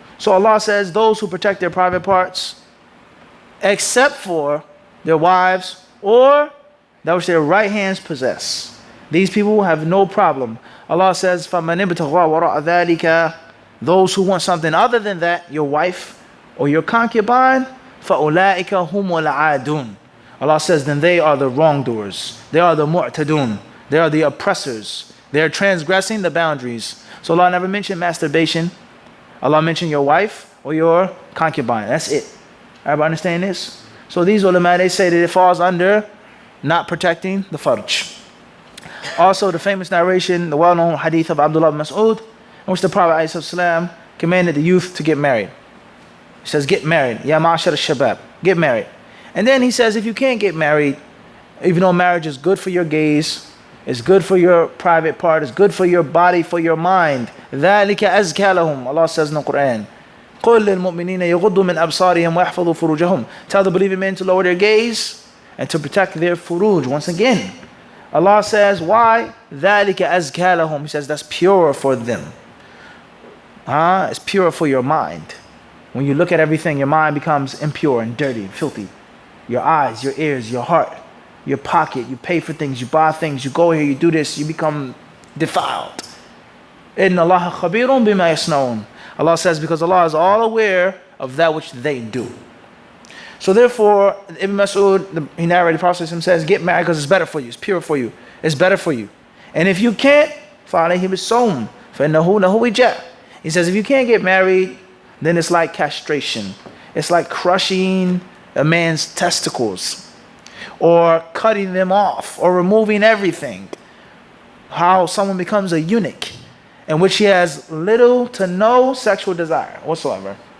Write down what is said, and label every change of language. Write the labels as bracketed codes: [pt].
[en] So Allah says those who protect their private parts, except for their wives or that which their right hands possess. These people have no problem. Allah says, [ar] فَمَنِ ابْتَغَى وَرَاءَ ذَلِكَ. [en] Those who want something other than that, your wife or your concubine, [ar] فَأُولَٰئِكَ هُمُ الْعَادُونَ. [en] Allah says, then they are the wrongdoers. They are the mu'tadun. They are the oppressors. They are transgressing the boundaries. So Allah never mentioned masturbation. Allah mentioned your wife or your concubine. That's it. Everybody understand this? So these ulama, they say that it falls under not protecting the farj. Also, the famous narration, the well-known hadith of Abdullah ibn Mas'ud, in which the Prophet ﷺ commanded the youth to get married. He says, get married. [ar] Ya ma'ashar al-shabab. [en] Get married. And then he says, if you can't get married, even though marriage is good for your gaze, it's good for your private part, it's good for your body, for your mind. [ar] ذَلِكَ أَزْكَى لَهُمْ. [en] Allah says in the Quran, [ar] قُلْ لِلْمُؤْمِنِينَ يَغُضُّوا مِنْ أَبْصَارِهِمْ وَيَحْفَظُوا فُرُوجَهُمْ. [en] Tell the believing men to lower their gaze and to protect their furuj. Once again, Allah says, why? [ar] ذَلِكَ أَزْكَى لَهُمْ. [en] He says, that's pure for them. It's pure for your mind. When you look at everything, your mind becomes impure and dirty and filthy. Your eyes, your ears, your heart, your pocket, you pay for things, you buy things, you go here, you do this, you become defiled. [ar] Inna Allah khabirun bima yasnaun. [en] Allah says, because Allah is all aware of that which they do. So therefore, Ibn Mas'ud, he narrated, the Prophet says, get married because it's better for you, it's pure for you, it's better for you. And if you can't, [ar] فَعَلَيْهِ بِالصَّوْمِ فَإِنَّهُ لَهُ وِجَاء. [en] He says, if you can't get married, then it's like castration. It's like crushing a man's testicles, or cutting them off, or removing everything. How someone becomes a eunuch, in which he has little to no sexual desire whatsoever.